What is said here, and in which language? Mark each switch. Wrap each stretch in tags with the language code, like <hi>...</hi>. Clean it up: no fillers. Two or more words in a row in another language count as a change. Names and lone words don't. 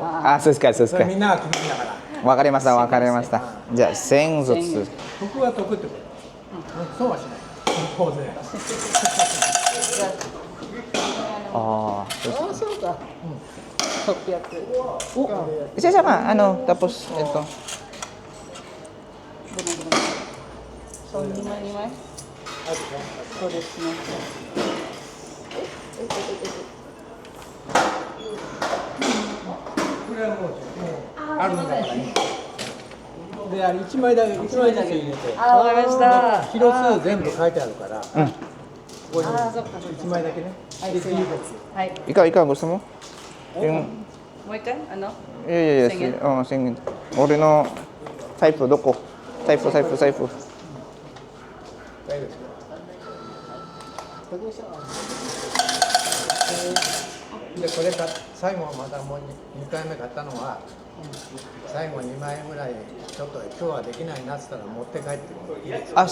<ja>あ、そうですか。それみんなが決めるんだからわかりました。じゃあ1000ずつ。得は得ってことそうはしない当然ああ。あ、そうか。600。</ja> <tl>Isa sama, tapos ito.</tl> <ja>そう、2枚2枚。そうですね。これはもうあるんだからいいであれ1枚だけ1枚ずつ入れてあ、わかりました。キロ数全部書いてあるからここにあ、そっかそっか。 1枚だけねはい、で次こはい。</ja> <tl>Ikaw, gusto mo? Yung,</tl> <ja>もう一回ano? いや、1000円。俺の財布どこ？財布。大丈夫ですかでこれか最後またもう2回目買ったのは最後2万円ぐらいちょっと今日はできないなっつったら持って帰っていいですか。</ja>